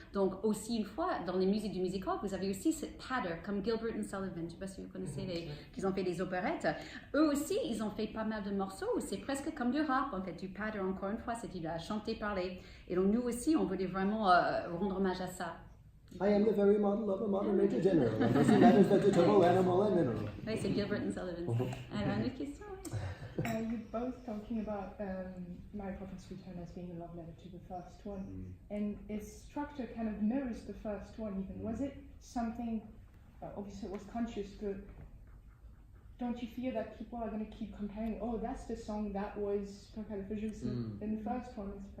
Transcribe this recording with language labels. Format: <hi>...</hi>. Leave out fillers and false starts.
<fr>Donc aussi une fois dans les musiques du music hall vous avez aussi ce patter comme Gilbert and Sullivan, je ne sais pas si vous connaissez qu'ils ont fait des opérettes. Eux aussi ils ont fait pas mal de morceaux où c'est presque comme du rap en fait, du patter encore une fois, c'est du chanter parler. Et donc nous aussi on voulait vraiment rendre hommage à ça.</fr> <en>I am the very model of a modern major general. This matters vegetable, animal, and mineral.</en> <fr>Oui, c'est Gilbert and Sullivan. Alors, une autre question?</fr> <en>You're both talking about Mary Poppins Return as being a love letter to the first one, and its structure kind of mirrors the first one even. Was it something, obviously it was conscious, but don't you fear that people are going to keep comparing, oh, that's the song that was in the first one?</en>